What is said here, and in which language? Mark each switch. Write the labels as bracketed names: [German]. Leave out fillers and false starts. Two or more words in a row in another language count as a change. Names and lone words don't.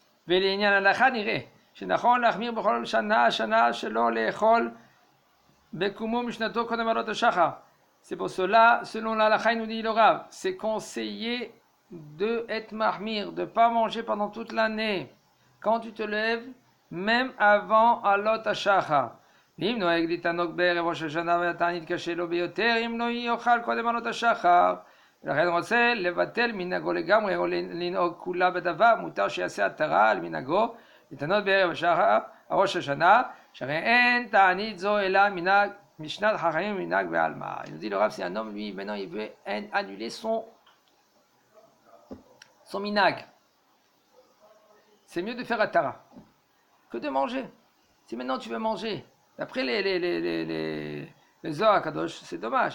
[French] C'est pour cela, selon la halakha, il nous dit le Rav, c'est conseillé de être mahmir, de ne pas manger pendant toute l'année. Quand tu te lèves, même avant [Hebrew] עלות השחר. אם נוהג לתענוג בערב ראש השנה והתענית קשה לו ביותר, אם לא יאכל קודם עלות השחר. ולכן רוצה לבטל מנהגו לגמרי או לנהוג כולה בדבר, מותר שיעשה התרה על מנהגו, לתענות בערב ראש השנה, שהרי אין תענית זו אלא מנהג משנת חכמים ומנהג בעלמא. [French] Il nous dit le Rav, c'est un homme, lui, maintenant il veut annuler son minhag. C'est mieux de faire atara que de manger. Si maintenant tu veux manger, d'après les Zohar Kadosh, c'est dommage.